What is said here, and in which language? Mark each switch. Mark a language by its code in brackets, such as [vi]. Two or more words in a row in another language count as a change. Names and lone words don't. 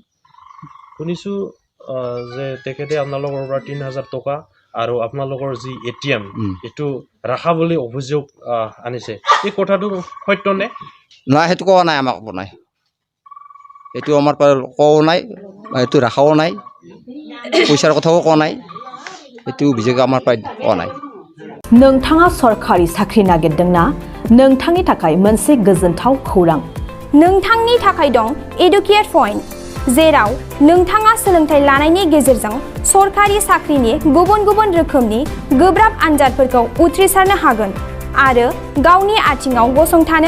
[as] শুনিছোঁ যে তেখেতে আপোনালোকৰ পৰা 3000 টকা আৰু আপোনালোকৰ যি এটিএম এইটো ৰাখা বুলি অভিযোগ আনিছে এই কথাটো সত্য নে নাই সেইটো কোৱা নাই আমাক কোৱা নাই এইটো আমাৰ পৰা কোৱাও নাই এইটো ৰাখাও নাই পইচাৰ কথাও কোৱা নাই এইটো অভিযোগ আমাৰ পৰা কোৱা নাই [brx] नोंथाङा सरखारि साख्रि नागिरदोंना नोंथांनि थाखाय मोनसे गोजोनथाव खौरां नोंथांनि थाखाय दं एडुकेट पॉइंट जेराव नोंथाङा सोलोंथाइ लानायनि गेजेरजों सरखारि साख्रिनि गुबुन गुबुन रोखोमनि गोब्राब आनजादफोरखौ उथ्रिसारनो हागोन आरो गावनि आथिङाव गसंथानो